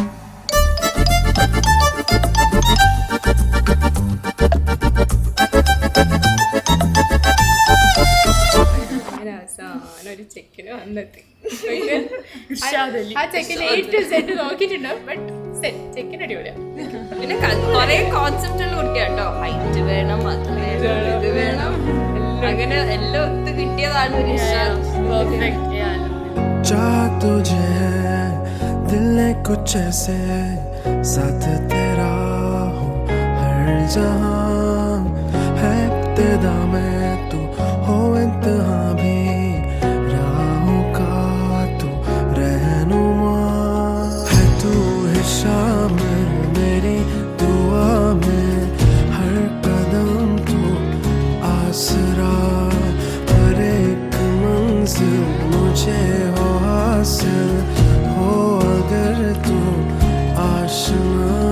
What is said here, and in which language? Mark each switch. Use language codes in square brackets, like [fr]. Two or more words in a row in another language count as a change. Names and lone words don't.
[ml] ഒരു ചെക്കന് വന്നെത്തി. ആ ചെക്കന് ഏറ്റവും സെറ്റ് നോക്കിയിട്ടുണ്ടാവും, ബട്ട് ചെക്കൻ അടിപൊളിയാ. പിന്നെ കൊറേ കോൺസെപ്റ്റ് ഉള്ള കുട്ടിയാട്ടോ, ഹൈറ്റ് വേണം, അത് വേണം, ഇത് വേണം, അങ്ങനെ എല്ലാം ഒത്ത് കിട്ടിയതാണ് ഒരു [hi] तुझे दिल ने कुछ ऐसे साथ तेरा हो हर जहां है इब्तिदा में तू हो इंतहा भी राहों का तू रहनुमा है तू है शामिल मेरी दुआ में हर कदम तू आसरा हर एक मंजिल मुझे हो हासिल हो अगर तू आशना.